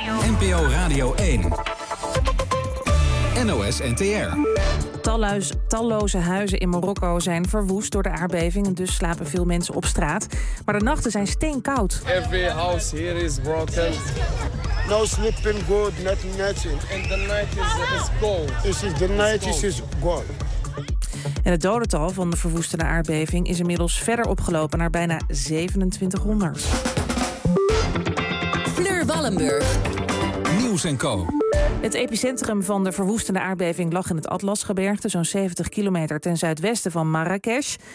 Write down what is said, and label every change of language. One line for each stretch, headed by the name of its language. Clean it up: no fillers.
Dutch: NPO Radio 1. NOS NTR. Talloze huizen in Marokko zijn verwoest door de aardbeving. Dus slapen veel mensen op straat. Maar de nachten zijn steenkoud.
English: Every house here is broken. No sleeping good, nothing, nothing. And the night is cold. This is the night, this is gone.
Dutch: En het dodental van de verwoestende aardbeving is inmiddels verder opgelopen naar bijna 2700. Fleur Wallenburg. Nieuws en Co. Het epicentrum van de verwoestende aardbeving lag in het Atlasgebergte, zo'n 70 kilometer ten zuidwesten van Marrakesh.